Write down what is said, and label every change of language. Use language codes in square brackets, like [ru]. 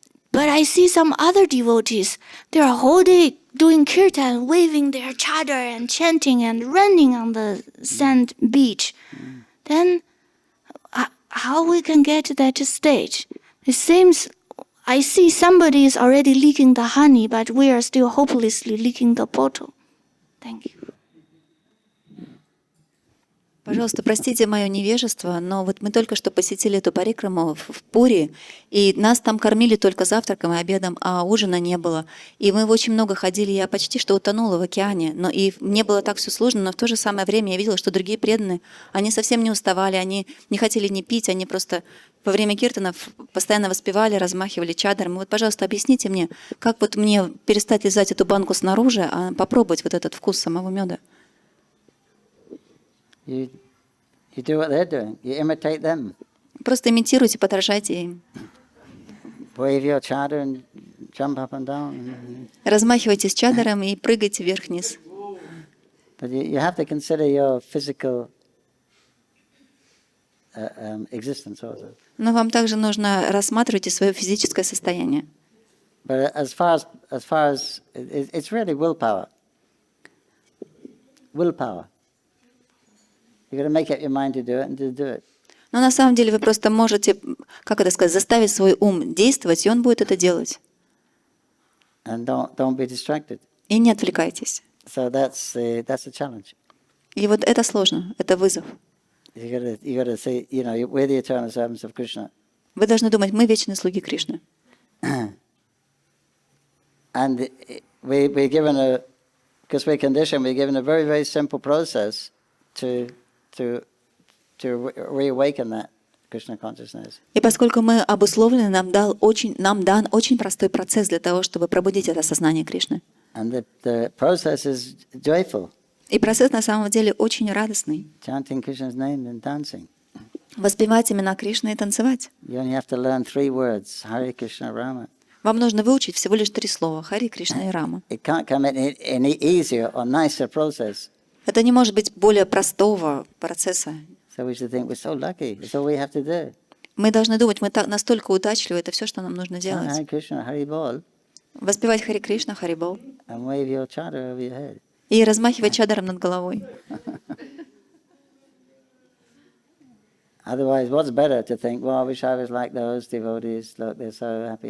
[en] But I see some other devotees, they are whole day doing kirtan, waving their chadar and chanting and running on the sand beach. Then how we can get to that stage? It seems I see somebody is already leaking the honey, but we are still hopelessly leaking the bottle. Thank you. [ru] Пожалуйста, простите мое невежество, но вот мы только что посетили эту парикраму в Пури, и нас там кормили только завтраком и обедом, а ужина не было. И мы очень много ходили, я почти что утонула в океане, но и мне было так все сложно, но в то же самое время я видела, что другие преданные, они совсем не уставали, они не хотели ни пить, они просто во время киртанов постоянно воспевали, размахивали чадром. Вот, пожалуйста, объясните мне, как вот мне перестать лизать эту банку снаружи, а попробовать вот этот вкус самого меда? [en] You do what they're doing. You imitate them. [ru] Просто имитируйте, подражайте им. [en] Wave your chadar and jump up and down. [ru] Размахивайте с чадром и прыгайте вверх-вниз. [en] But you have to consider your physical existence also. [ru] Но вам также нужно рассматривать и свое физическое состояние. [en] But as far as it's really willpower. Willpower. You got to make up your mind to do it and to do it. [ru] Но на самом деле вы просто можете, как это сказать, заставить свой ум действовать, и он будет это делать. [en] And don't be distracted. [ru] И не отвлекайтесь. [en] So that's a challenge. [ru] И вот это сложно, это вызов. [en] You got to say, we're the eternal servants of Krishna. [ru] Вы должны думать, мы вечные слуги Кришны. [en] And we're given because we're conditioned, we're given a very, very simple process to reawaken that Krishna consciousness. [ru] И поскольку мы обусловлены, нам дан очень простой процесс для того, чтобы пробудить это сознание Кришны. [en] And the process is joyful. [ru] И процесс на самом деле очень радостный. [en] Chanting Krishna's name and dancing. [ru] Воспевать имена Кришны и танцевать. [en] You only have to learn 3 words: Hare Krishna, Rama. [ru] Вам нужно выучить всего лишь 3 слова: Хари, Кришна и Рама. [en] It can't come any easier or nicer process. [ru] Это не может быть более простого процесса. [en] So we should think we're so lucky. It's all we have to do. [ru] Мы должны думать, мы настолько удачливы, это все, что нам нужно делать. [en] Hare Krishna, Hare Bol, [ru] Воспевать Хари Кришна, Хари Бол [en] and wave your chadar over your head. [ru] и размахивать чадаром над головой. [en] Otherwise, what's better to think? Well, I wish I was like those devotees. Look, they're so happy.